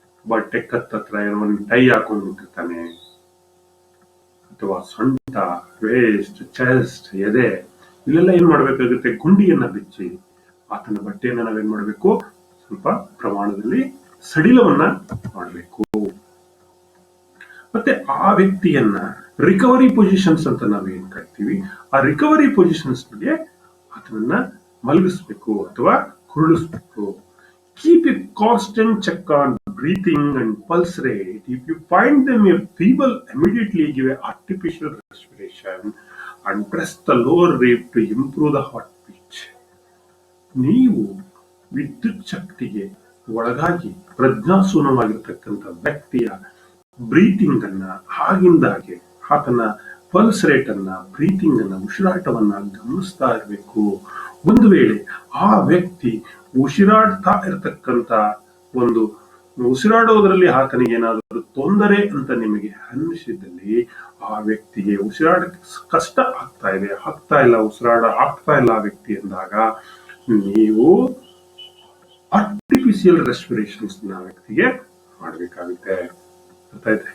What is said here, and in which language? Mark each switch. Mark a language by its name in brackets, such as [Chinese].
[Kannada] ಬಟ್ಟೆ ಕತ್ತತ್ರ ಒಂದು ಟೈ ಹಾಕೊಂಡ್ಬಿಟ್ಟಿರ್ತಾನೆ, ಅಥವಾ ಸೊಂಟ, ವೇಸ್ಟ್, ಚೆಸ್ಟ್, ಎದೆ, ಇಲ್ಲೆಲ್ಲ ಏನ್ ಮಾಡ್ಬೇಕಾಗುತ್ತೆ, ಗುಂಡಿಯನ್ನ ಬಿಚ್ಚಿ ಆತನ ಬಟ್ಟೆಯನ್ನ ನಾವೇನ್ ಮಾಡ್ಬೇಕು, ಸ್ವಲ್ಪ ಪ್ರಮಾಣದಲ್ಲಿ ಸಡಿಲವನ್ನ ಮಾಡಬೇಕು. ಮತ್ತೆ ಆ ವ್ಯಕ್ತಿಯನ್ನ ರಿಕವರಿ ಪೊಸಿಷನ್ಸ್ ಅಂತ ನಾವೇನ್ ಕರಿತೀವಿ, ಆ ರಿಕವರಿ ಪೊಸಿಷನ್ಸ್ ಗೆ ಆತನನ್ನ ಮಲಗಿಸ್ಬೇಕು ಅಥವಾ ಕುರುಳಿಸ್ಬೇಕು. [English] Keep a constant check on breathing and pulse rate. If you find them feeble, immediately give a artificial respiration and press the lower rib to improve the heartbeat. [Kannada] ನೀವು ವಿದ್ಯುತ್ ಶಕ್ತಿಗೆ ಒಳಗಾಗಿ ಪ್ರಜ್ಞಾಶೂನ್ಯವಾಗಿರ್ತಕ್ಕಂಥ ವ್ಯಕ್ತಿಯ ಬ್ರೀತಿಂಗ್ ಅನ್ನ ಆಗಿಂದಾಗೆ, ಆತನ ಪಲ್ಸ್ ರೇಟ್ ಅನ್ನ, breathing ಅನ್ನ, ಉಸಿರಾಟವನ್ನ ಗಮನಿಸ್ತಾ ಇರಬೇಕು. ಒಂದು ವೇಳೆ ಆ ವ್ಯಕ್ತಿ ಉಸಿರಾಡ್ತಾ ಇರತಕ್ಕಂತ ಒಂದು ಉಸಿರಾಡೋದ್ರಲ್ಲಿ ಆತನಿಗೆ ಏನಾದರೂ ತೊಂದರೆ ಅಂತ ನಿಮಗೆ ಅನ್ನಿಸಿದಲ್ಲಿ, ಆ ವ್ಯಕ್ತಿಗೆ ಉಸಿರಾಡಕ್ಕೆ ಕಷ್ಟ ಆಗ್ತಾ ಇಲ್ಲ, ಉಸಿರಾಡ ಆಗ್ತಾ ಇಲ್ಲ ಆ ವ್ಯಕ್ತಿ ಎಂದಾಗ ನೀವು ಆರ್ಟಿಫಿಷಿಯಲ್ ರೆಸ್ಪಿರೇಷನ್ಸ್ ನ ವ್ಯಕ್ತಿಗೆ ಮಾಡಬೇಕಾಗುತ್ತೆ. ಗೊತ್ತಾಯ್ತಾ?